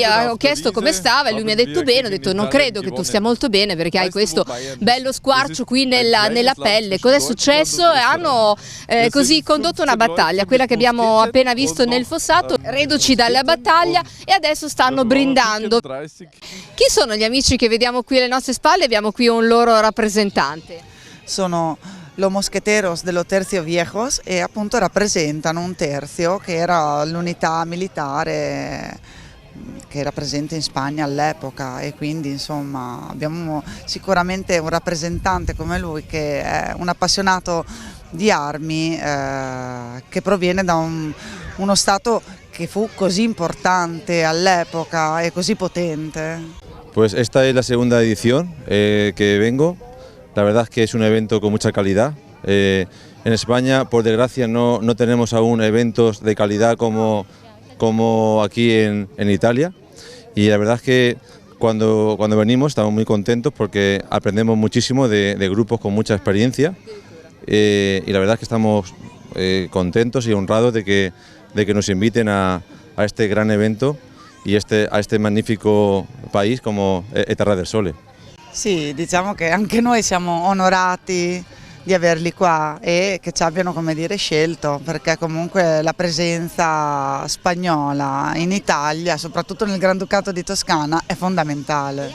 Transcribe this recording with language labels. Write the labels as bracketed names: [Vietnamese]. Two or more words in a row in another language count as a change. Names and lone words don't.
[Italian] Ho chiesto come stava e lui mi ha detto bene. Ho detto non credo che tu stia molto bene perché hai questo bello squarcio qui nella pelle. Cos'è successo? Hanno così condotto una battaglia, quella che abbiamo appena visto nel Fossato, reduci dalla battaglia, e adesso stanno brindando. Chi sono gli amici che vediamo qui alle nostre spalle? Abbiamo qui un loro rappresentante. Sono [Spanish] los mosqueteros [Italian] dello Tercio Viejos e appunto rappresentano un terzo che era l'unità militare che era presente in Spagna all'epoca, e quindi insomma abbiamo sicuramente un rappresentante come lui che è un appassionato di armi che proviene da uno stato che fu così importante all'epoca e così potente. [Spanish] Pues esta es la segunda edición que vengo. La verdad es que es un evento con mucha calidad. En España, por desgracia, no tenemos aún eventos de calidad como aquí en Italia. Y la verdad es que cuando venimos estamos muy contentos porque aprendemos muchísimo de grupos con mucha experiencia. Y la verdad es que estamos contentos y honrados de que nos inviten a este gran evento y a este magnifico país come Terra del Sole. [Italian] Sì, diciamo che anche noi siamo onorati di averli qua e che ci abbiano, come dire, scelto, perché comunque la presenza spagnola in Italia, soprattutto nel Granducato di Toscana, è fondamentale.